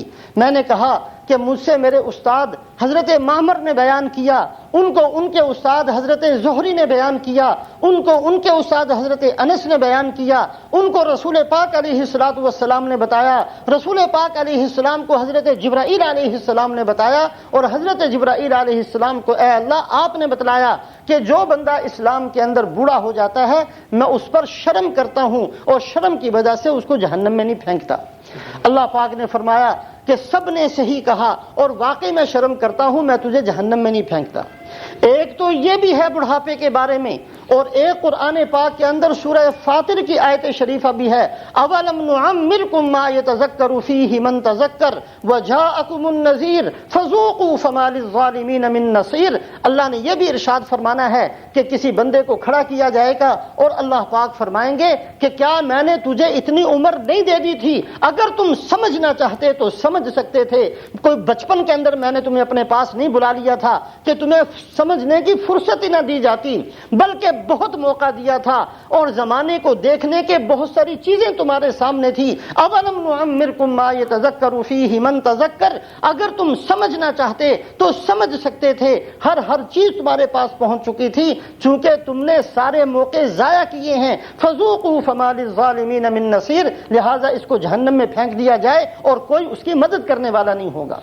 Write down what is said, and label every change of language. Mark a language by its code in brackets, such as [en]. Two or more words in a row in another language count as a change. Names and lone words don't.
[ur] میں نے کہا کہ مجھ سے میرے استاد حضرت معمر نے بیان کیا، ان کو ان کے استاد حضرت زہری نے بیان کیا، ان کو ان کے استاد حضرت انس نے بیان کیا، ان کو رسول پاک [ar] علیہ الصلوۃ والسلام [ur] نے بتایا، رسول پاک [ar] علیہ السلام [ur] کو حضرت جبرائیل [ar] علیہ السلام [ur] نے بتایا، اور حضرت جبرائیل [ar] علیہ السلام [ur] کو اے اللہ آپ نے بتلایا کہ جو بندہ اسلام کے اندر بوڑھا ہو جاتا ہے میں اس پر شرم کرتا ہوں اور شرم کی وجہ سے اس کو جہنم میں نہیں پھینکتا۔ اللہ پاک نے فرمایا کہ سب نے صحیح کہا اور واقعی میں شرم کرتا ہوں، میں تجھے جہنم میں نہیں پھینکتا۔ ایک تو یہ بھی ہے بڑھاپے کے بارے میں، اور ایک قرآن پاک کے اندر سورہ فاطر کی آیت شریفہ بھی ہے، [ar] اولم نعمرکم ما یتذکر فیہ من تذکر وجاءکم النذیر فذوقوا فما للظالمین من نصیر۔ [ur] اللہ نے یہ بھی ارشاد فرمانا ہے کہ کسی بندے کو کھڑا کیا جائے گا اور اللہ پاک فرمائیں گے کہ کیا میں نے تجھے اتنی عمر نہیں دے دی تھی؟ اگر تم سمجھنا چاہتے تو سمجھ سکتے تھے، کوئی بچپن کے اندر میں نے تمہیں اپنے پاس نہیں بلا لیا تھا کہ تمہیں سمجھنے کی فرصت ہی نہ دی جاتی، بلکہ بہت موقع دیا تھا اور زمانے کو دیکھنے کے بہت ساری چیزیں تمہارے سامنے تھی۔ [ar] اولم نعمرکم ما یتذکر فیہ من تذکر، [ur] اگر تم سمجھنا چاہتے تو سمجھ سکتے تھے، ہر چیز تمہارے پاس پہنچ چکی تھی، چونکہ تم نے سارے موقع ضائع کیے ہیں۔ [ar] فذوقوا فما للظالمین من نصیر، [ur] لہذا اس کو جہنم میں پھینک دیا جائے اور کوئی اس کی مدد کرنے والا نہیں ہوگا۔